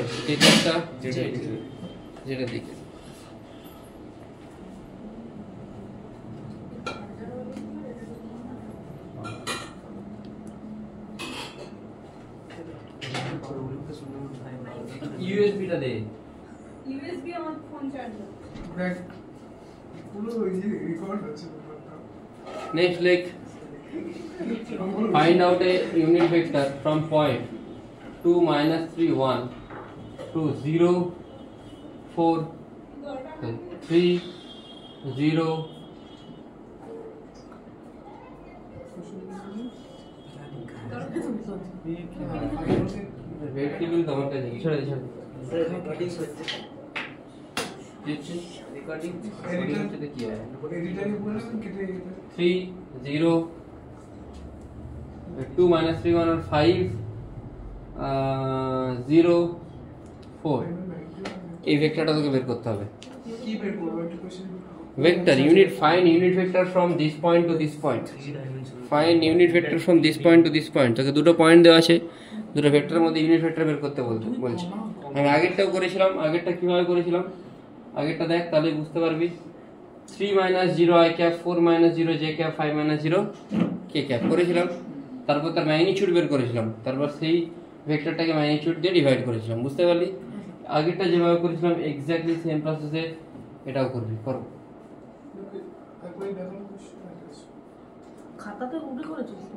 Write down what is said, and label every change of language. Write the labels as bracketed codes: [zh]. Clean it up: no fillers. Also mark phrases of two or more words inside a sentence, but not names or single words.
[bn] কে ক্যাপটা জেড এর দিকে। ইউএসবিটা দে। ইউএসবি আমার [en] phone charger. [bn] দেখ পুরো ওই যে রেকর্ড হচ্ছে ব্যাপারটা। [en] Next leg, find out a unit vector from point 2 - 3 1 to 0 4 3 0 wait table [bn] তোমার কাছে কি ছড়া দিছেন? রেকর্ডিং হচ্ছে দিচ্ছি রেকর্ডিং এডিটর কি হয়? এডিটরে বলে কেটে গেছে 3 0 2 - 3 1 और 5 0 4 এই ভেক্টরটা তোকে বের করতে হবে। কি বের করব একটা কোশ্চেন [en] Vector unit, find unit vector from this point to this point. Find unit vector from this point to this point. [bn] তোকে দুটো পয়েন্ট দেওয়া আছে, দুটো ভেক্টরের মধ্যে [en] unit vector [bn] বের করতে বলছি। আমি আগেরটাও করেছিলাম। আগেরটা কিভাবে করেছিলাম? আগেরটা দেখ তাহলে বুঝতে পারবি। 3 - 0 [en] i cap [bn] 4 - 0 [en] j cap [bn] 5 - 0 [en] k cap [bn] করেছিলাম। তারপর তার ম্যাগনিটিউড বের করেছিলাম। তারপর সেই ভেক্টরটাকে ম্যাগনিটিউড দিয়ে ডিভাইড করেছিলাম। বুঝতে পারলি? আগেরটা যেভাবে করেছিলাম [en] exactly same process [bn] এটাও করবি। করো। তারপরে দেখুন কোশ্চেন আছে খাতাতে উল্টে করেছিস তো?